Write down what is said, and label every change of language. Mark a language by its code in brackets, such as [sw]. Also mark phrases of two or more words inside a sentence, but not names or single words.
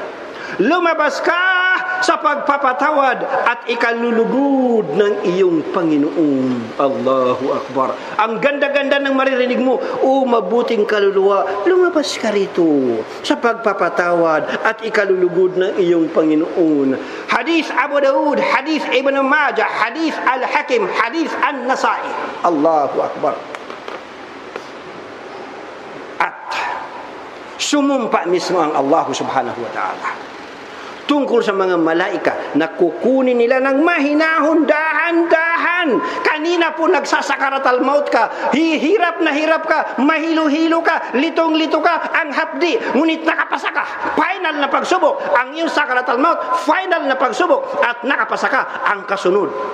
[tl] Lumabas ka sa pagpapatawad at ikalulugod ng iyong Panginoon. [ar] الله أكبر. [tl] Ang ganda-ganda ng maririnig mo. O mabuting kaluluwa, lumabas ka rito sa pagpapatawad at ikalulugod ng iyong Panginoon. Hadith Abu Daud, Hadith Ibn Majah, Hadith Al-Hakim, Hadith An-Nasai. [ar] الله أكبر. [tl] At sumumpa mismo ang [ar] الله سبحانه وتعالى [tl] tungkol sa mga malaika na kukunin nila ng mahinahon, dahan-dahan. Kanina po nagsasakaratal maut ka, hirap na hirap ka, mahilo-hilo ka, litong-lito ka, ang hapdi, ngunit nakapasa ka. Final na pagsubok, ang iyong sakaratal maut, final na pagsubok, at nakapasa ka, ang kasunod.